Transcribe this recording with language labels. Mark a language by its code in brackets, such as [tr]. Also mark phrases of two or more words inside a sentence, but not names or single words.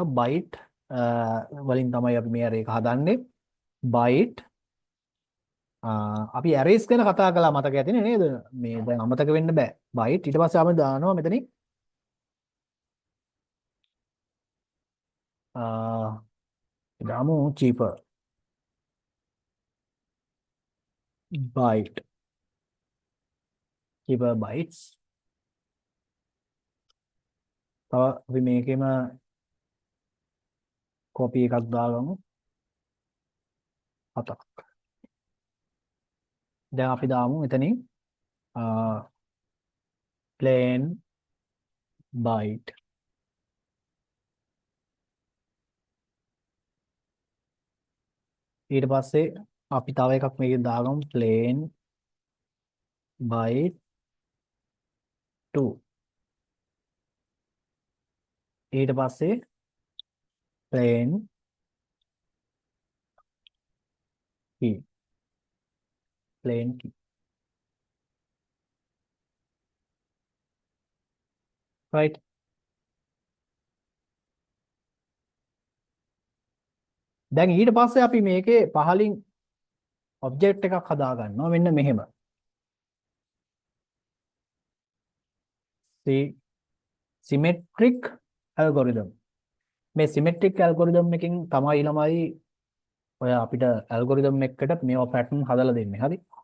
[si] byte වලින් තමයි අපි මේ array එක හදන්නේ. byte අපි arrays ගැන කතා කළා මතක ඇතිනේ නේද? මේ දැන් අමතක වෙන්න බෑ. byte ඊට පස්සේ අපි දානවා මෙතනින් දාමු [en] cheaper byte cheaper bytes [si] තව අපි මේකෙම copy එකක් දාගමු 7ක් දැන් අපි දාමු එතනින් [en] plain byte [si] ඊට පස්සේ අපි තව එකක් මේකේ දාගමු [en] plain byte 2 [si] ඊට පස්සේ plain [en] key plain key right [si] දැන් ඊට පස්සේ අපි මේකේ පහලින් ඔබ්ජෙක්ට් එකක් හදා ගන්නවා මෙන්න මෙහෙම [en] symmetric algorithm [si] මේ [en] symmetric algorithm [si] එකකින් තමයි ළමයි ඔය අපිට algorithm එකකට මේවා pattern හදලා දෙන්නේ හරි